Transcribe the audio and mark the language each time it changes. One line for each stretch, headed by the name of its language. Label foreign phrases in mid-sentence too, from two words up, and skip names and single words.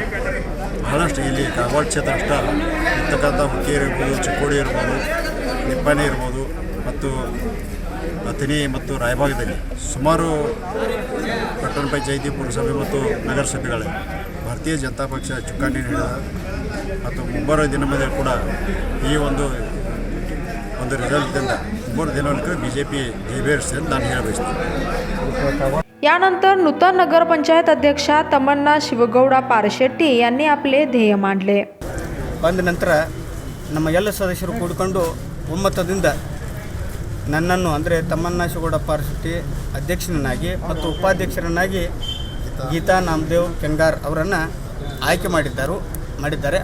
Kannada: ಬಹಳಷ್ಟು ಇಲ್ಲಿ ಕಾಗವಾಡ ಕ್ಷೇತ್ರ ಅಷ್ಟ ಇರ್ತಕ್ಕಂಥ ಹುಕ್ಕೇರಿ ಇರ್ಬೋದು, ಚಿಕ್ಕೋಡಿ ಇರ್ಬೋದು, ನಿಪ್ಪಾಣಿ ಇರ್ಬೋದು ಮತ್ತು ಅಥಣಿ ಮತ್ತು ರಾಯಭಾಗದಲ್ಲಿ ಸುಮಾರು ಪಟ್ಟಣ ಪಂಚಾಯಿತಿ, ಪುರಸಭೆ ಮತ್ತು ನಗರಸಭೆಗಳಲ್ಲಿ ಭಾರತೀಯ ಜನತಾ ಪಕ್ಷ ಚುಕ್ಕಾಣಿ ನೀಡಿದ ಮತ್ತು ಮುಂಬರುವ ದಿನಗಳಲ್ಲಿ ಕೂಡ ಈ ಒಂದು ರಿಸಲ್ಟ್ದಿಂದ ಮುಂಬರುವ ದಿನಗಳಲ್ಲಿ BJP ಜಯಬೇರಿಸ್ತದೆ ಅಂತ ನಾನು ಹೇಳಬಯಸ್ತೇನೆ.
Marathi: यानंतर नूतन नगरपंचायत अध्यक्षा तमन्ना शिवगौಡ ಪಾರಶೆಟ್ಟಿ यांनी आपले ಧ್ಯೇಯ मांडले.
Kannada: ಬಂದ ನಂತರ ನಮ್ಮ ಎಲ್ಲ ಸದಸ್ಯರು ಕೂಡಿಕೊಂಡು ಒಮ್ಮತದಿಂದ ನನ್ನನ್ನು ಅಂದರೆ ತಮ್ಮಣ್ಣ ಶಿವಗೌಡ ಪಾರಶೆಟ್ಟಿ ಅಧ್ಯಕ್ಷರನ್ನಾಗಿ ಮತ್ತು ಉಪಾಧ್ಯಕ್ಷರನ್ನಾಗಿ ಗೀತಾ ನಾಮದೇವ್ ಕೆಂಗಾರ್ ಅವರನ್ನು ಆಯ್ಕೆ ಮಾಡಿದ್ದಾರೆ.